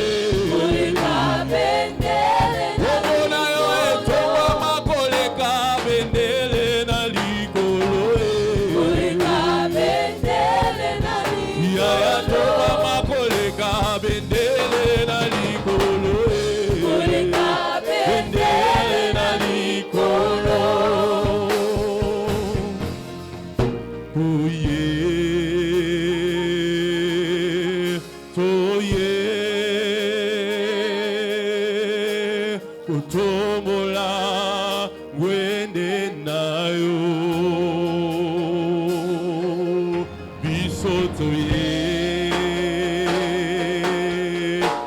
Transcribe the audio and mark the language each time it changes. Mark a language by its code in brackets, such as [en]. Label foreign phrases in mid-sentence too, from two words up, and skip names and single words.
[ln] Komona yo etongama koleka bendele na likolo. Yaya tongama koleka bendele na likolo. Bendele na likolo. [en] Oh yeah, oh yeah, [ln] kutombola ngwende nayo. Biso to yeah,